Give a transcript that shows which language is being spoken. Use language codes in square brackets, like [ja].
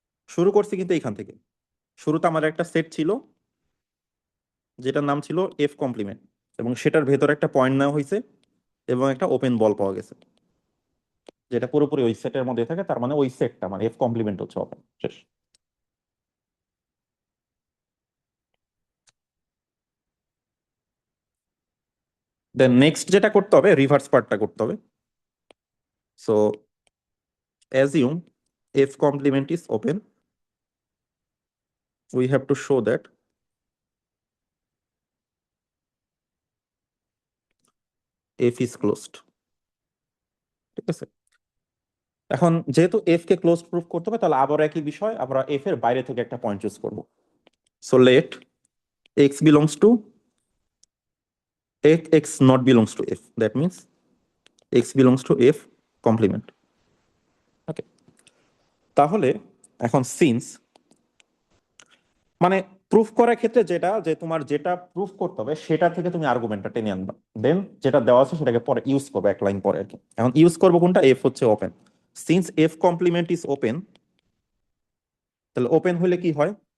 [bn] শুরু করছি কিন্তু এইখান থেকে। শুরুতে আমাদের একটা সেট ছিল যেটার নাম ছিল এফ কমপ্লিমেন্ট, এবং সেটার ভেতরে একটা পয়েন্ট নেওয়া হয়েছে এবং একটা ওপেন বল পাওয়া গেছে যেটা পুরোপুরি ওই সেটের মধ্যে থাকে। তার মানে ওই সেটটা মানে এফ কমপ্লিমেন্ট হচ্ছে ওপেন। শেষ। দেন নেক্সট যেটা করতে হবে রিভার্স পার্টটা করতে হবে। [en] So assume f complement is open, we have to show that f is closed। [bn] ঠিক আছে, এখন যেহেতু f কে ক্লোজ প্রুফ করতে হবে তাহলে আবার একই বিষয়, আমরা f এর বাইরে থেকে একটা পয়েন্ট চুজ করব। [en] So let x belongs to x not belongs to f, that means x belongs to f complement। [bn] ওকে, তাহলে এখন সিন্স মানে প্রুফ করার ক্ষেত্রে যেটা যে তোমার যেটা প্রুফ করতে হবে সেটা থেকে তুমি আর্গুমেন্টটা টেনে আনবা, দেন যেটা দেওয়া আছে সেটাকে পরে ইউজ করবে এক লাইন পরে আর কি। এখন ইউজ করবো কোনটা? এফ হচ্ছে open. Since F complement is open, তাহলে ওপেন হলে কি হয়?